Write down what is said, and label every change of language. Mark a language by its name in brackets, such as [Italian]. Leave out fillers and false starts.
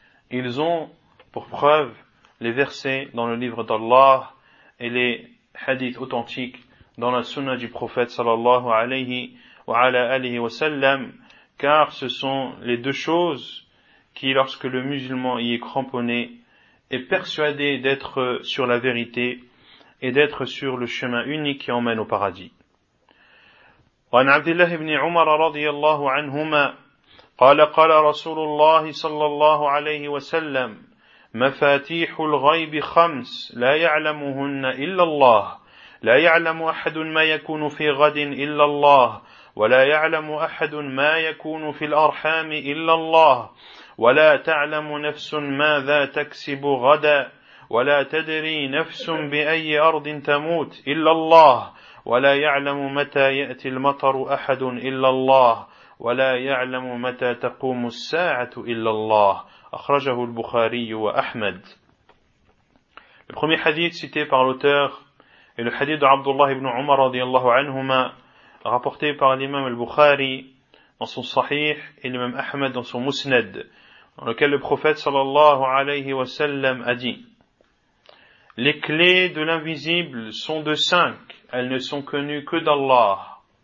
[French] Ils ont pour preuve les versets dans le livre d'Allah et les hadiths authentiques dans la sunna du prophète sallallahu alayhi wa ala alihi wa sallam, car ce sont les deux choses qui, lorsque le musulman y est cramponné, est persuadé d'être sur la vérité et d'être sur le chemin unique qui emmène au paradis. [Arabic] وعن عبد الله بن عمر رضي الله عنهما قال قال رسول الله صلى الله عليه وسلم مفاتيح الغيب خمس لا يعلمهن إلا الله لا يعلم أحد ما يكون في غد إلا الله ولا يعلم أحد ما يكون في الأرحام إلا الله ولا تعلم نفس ماذا تكسب غدا ولا تدري نفس بأي أرض تموت إلا الله ولا يعلم متى يأتي المطر أحد إلا الله ولا يعلم متى تقوم الساعة إلا الله أخرجه البخاري وأحمد. [French] Le premier hadith cité par l'auteur est le hadith d'Abdullah ibn Umar رضي الله عنهما, rapporté par l'imam al-Bukhari dans son Sahih et l'imam Ahmed dans son Musnad, dans lequel le prophète sallallahu alayhi wa sallam a dit: les clés de l'invisible sont de 5, elles ne sont connues que d'Allah.